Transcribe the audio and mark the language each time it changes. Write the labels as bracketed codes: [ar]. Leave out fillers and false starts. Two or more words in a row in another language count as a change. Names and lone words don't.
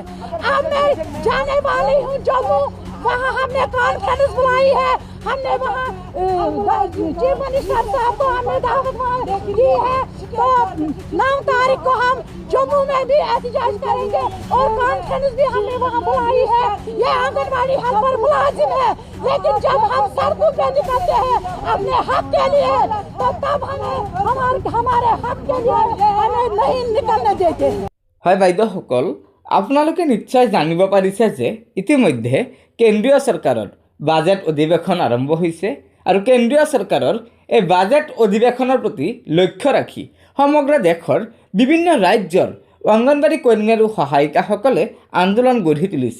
[hi] अब मैं जाने वाली हूँ जम्मू, वहाँ हमने कॉन्फ्रेंस बुलाई है, हमने वहाँ चीफ मिनिस्टर साहब को हमने दावत दी है, तो 9 तारीख को हम जम्मू में भी एहतजाज करेंगे और कॉन्फ्रेंस भी हमने वहाँ बुलाई है। ये आंगनबाड़ी हेल्पर मुलाजिम है, लेकिन जब हम सड़कों पे निकलते हैं अपने हक के लिए, तो तब हमारे हक के लिए हमें नहीं निकलने देते। [as] হয় বাইদেউসকল, আপোনালোকে নিশ্চয় জানিব পাৰিছে যে ইতিমধ্যে কেন্দ্ৰীয় চৰকাৰৰ বাজেট অধিৱেশন আৰম্ভ হৈছে আৰু কেন্দ্ৰীয় চৰকাৰৰ এই বাজেট অধিৱেশনৰ প্ৰতি লক্ষ্য ৰাখি সমগ্ৰ দেশৰ বিভিন্ন ৰাজ্যৰ অংগনবাড়ী কৰ্মী আৰু সহায়িকাসকলে আন্দোলন গঢ়ি তুলিছে।